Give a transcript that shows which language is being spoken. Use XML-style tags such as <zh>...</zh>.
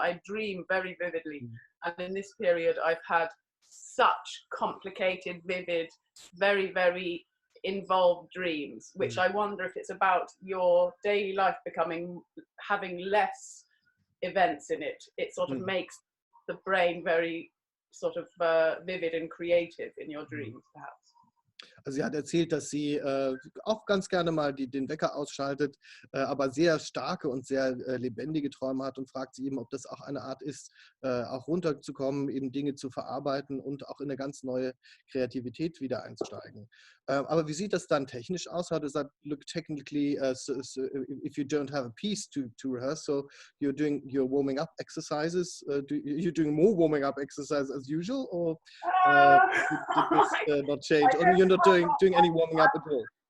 <en>I dream very vividly. And in this period, I've had such complicated, vivid, very, very involved dreams, which I wonder if it's about your daily life having less events in it. It sort of makes the brain very sort of vivid and creative in your dreams, perhaps.</en> <de>Also sie hat erzählt, dass sie auch ganz gerne mal den Wecker ausschaltet, aber sehr starke und sehr lebendige Träume hat und fragt sie eben, ob das auch eine Art ist, auch runterzukommen, eben Dinge zu verarbeiten und auch in eine ganz neue Kreativität wieder einzusteigen. Aber wie sieht das dann technisch aus?</de> <en>How does that look technically, if you don't have a piece to rehearse? So you're doing your warming up exercises. You're doing more warming up exercises as usual, or did this not change? Or you're not doing any warming up at all?</en>